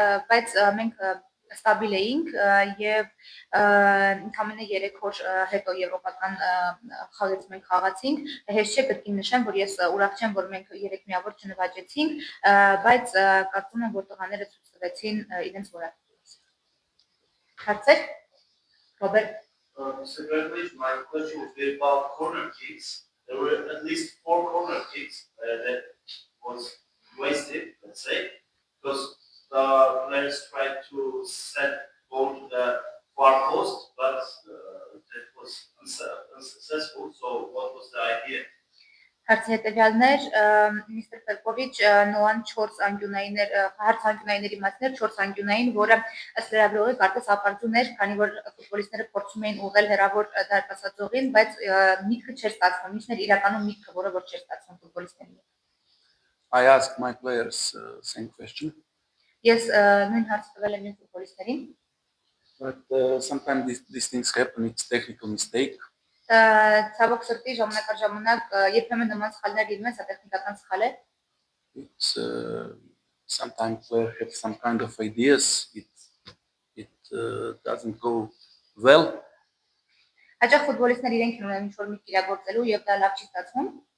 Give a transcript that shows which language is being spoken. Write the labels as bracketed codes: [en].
[hy] Բայց մենք ստաբիլ էինք եւ ընդամենը 3 օր հետո եվրոպական խաղից մենք խաղացինք։ Հեշտ չէ կրկին նշեմ, որ ես ուրախ չեմ, որ մենք 3 միավոր չնվաճեցինք, բայց կարծում եմ, որ տղաները ցույց տվեցին իրենց որակը։ Հարցեր։ Ռոբերտ։ [en] Secretly, my question is about corner kicks. There were at least 4 corner kicks that was wasted, let's say, because the players tried to set ball to the far post, but that was unsuccessful. So, what was the idea? [hy] Հարցի հետևյալներ միստր Պերկովիչ նոան 4 անկյունայիններ հարց անկյունայինների մասներ 4 անկյունային, որը ըստ լրագրողի կարծես ապարդյուն էր, քանի որ ֆուտբոլիստները փորձում էին ուղղել հեռավոր դարպասաձողին, բայց միտքը չէր ստացվում։ Ինչն էր իրականում միտքը, որը որ չէր ստացվում ֆուտբոլիստներին։ [en] I asked my players same question. [hy] Ես նույն հարցը տվել եմ իմ ֆուտբոլիստերին։ [en] But sometimes these things happen. It's technical mistake. [hy] Ցավոք սրտի ժամանակ առ ժամանակ երբեմն նման սխալներ լինում են, սա տեխնիկական սխալ է։ [en] It's sometimes players have some kind of ideas. It doesn't go well. [hy] Հաճախ ֆուտբոլիստները իրենք ունեն ինչ-որ միտք իրագործելու եւ դա լավ չի ստացվում։